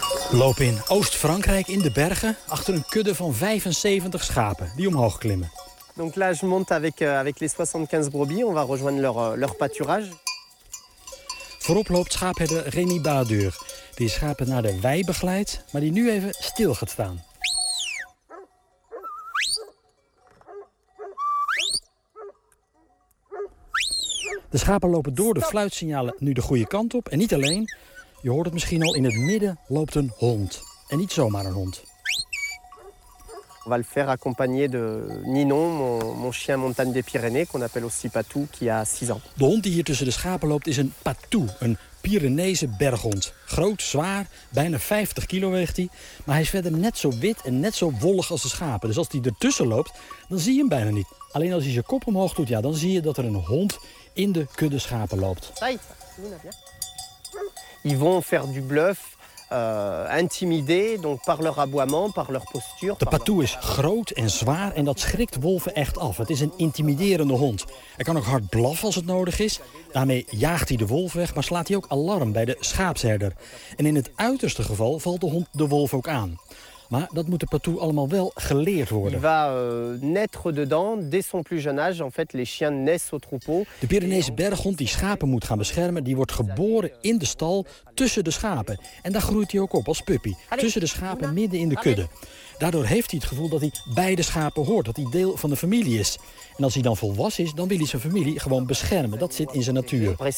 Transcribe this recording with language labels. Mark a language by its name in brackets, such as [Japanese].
[Dutch] Loop in Oost-Frankrijk in de bergen achter een kudde van 75 schapen die omhoog klimmen. [French] Donc là je monte avec les 75 brebis, on va rejoindre leur pâturage. [Dutch] Voorop loopt schaapherder Rémy Badur, die schapen naar de wei begeleidt, maar die nu even stil gaat staan. De schapen lopen door de fluitsignalen nu de goede kant op. En niet alleen, je hoort het misschien al, in het midden loopt een hond. En niet zomaar een hond. [French] On va le faire accompagner de Ninon, mon chien montagne des Pyrénées, qu'on appelle aussi Patou, qui a 6 ans. [Dutch] De hond die hier tussen de schapen loopt is een Patou, een Pyreneese berghond. Groot, zwaar, bijna 50 kilo weegt hij. Maar hij is verder net zo wit en net zo wollig als de schapen. Dus als hij ertussen loopt, dan zie je hem bijna niet. Alleen als hij zijn kop omhoog doet, ja, dan zie je dat er een hond in de kudde schapen loopt. [French] Ils vont faire du bluff, intimidé, donc par leur aboiement, par leur posture. [Dutch] De patou is groot en zwaar en dat schrikt wolven echt af. Het is een intimiderende hond. Hij kan ook hard blaffen als het nodig is. Daarmee jaagt hij de wolf weg, maar slaat hij ook alarm bij de schaapsherder. En in het uiterste geval valt de hond de wolf ook aan. Maar dat moet de patou allemaal wel geleerd worden. [French] Il va naître dedans dès son plus jeune âge. En fait, les chiens naissent au troupeau. [Dutch] De Pyreneese berghond die schapen moet gaan beschermen, die wordt geboren in de stal tussen de schapen. En daar groeit hij ook op als puppy. Tussen de schapen midden in de kudde. Daardoor heeft hij het gevoel dat hij bij de schapen hoort, dat hij deel van de familie is. En als hij dan volwassen is, dan wil hij zijn familie gewoon beschermen. Dat zit in zijn natuur.